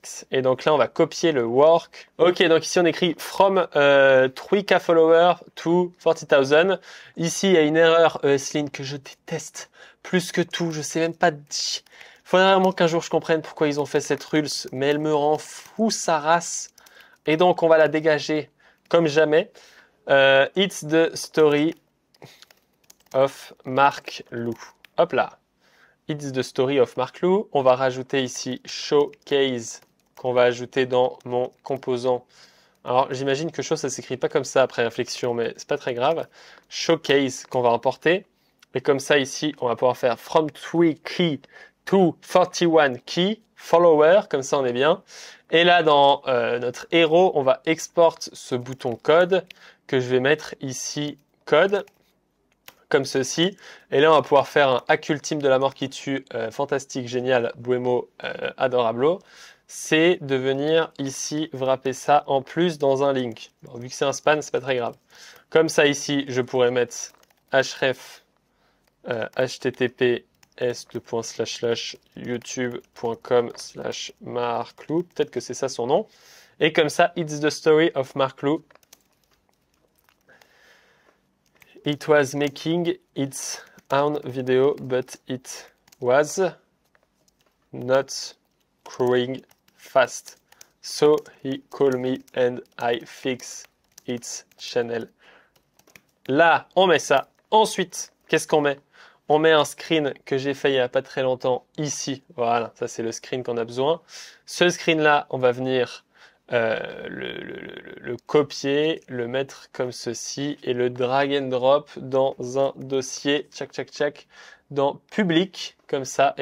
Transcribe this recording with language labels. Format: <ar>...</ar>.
<fr>Et donc là, on va copier le work. Ok, donc ici on écrit</fr> <en>from 3K followers to 40,000.</en> <fr>Ici, il y a une erreur ESLint que je déteste plus que tout. Je sais même pas dire. Faudrait vraiment qu'un jour je comprenne pourquoi ils ont fait cette rulse, mais elle me rend fou sa race. Et donc on va la dégager comme jamais.</fr> <en>It's the story of Marc Lou.</en> <fr>Hop là.</fr> <en>It's the story of Marc Lou.</en> <fr>On va rajouter ici showcase qu'on va ajouter dans mon composant. Alors j'imagine que chose ça s'écrit pas comme ça après réflexion, mais c'est pas très grave. Showcase qu'on va importer. Et comme ça ici, on va pouvoir faire</fr> <en>from 3 key to 41 key follower,</en> <fr>comme ça on est bien. Et là dans notre héros, on va export ce bouton code que je vais mettre ici code, comme ceci. Et là on va pouvoir faire un hack ultime de la mort qui tue, fantastique, génial, buemo, adorablo. C'est de venir ici wrapper ça en plus dans un link. Bon, vu que c'est un span, c'est pas très grave. Comme ça ici, je pourrais mettre href https://youtube.com/marclou, peut-être que c'est ça son nom, et comme ça,</fr> <en>it's the story of Marc Lou. It was making its own video, but it was not growing fast, so he called me and I fix its channel.</en> <fr>Là, on met ça. Ensuite, qu'est-ce qu'on met? On met un screen que j'ai fait il n'y a pas très longtemps ici. Voilà, ça c'est le screen qu'on a besoin. Ce screen-là, on va venir le copier, le mettre comme ceci et le drag and drop dans un dossier, tchac tchac tchac, dans public, comme ça.</fr>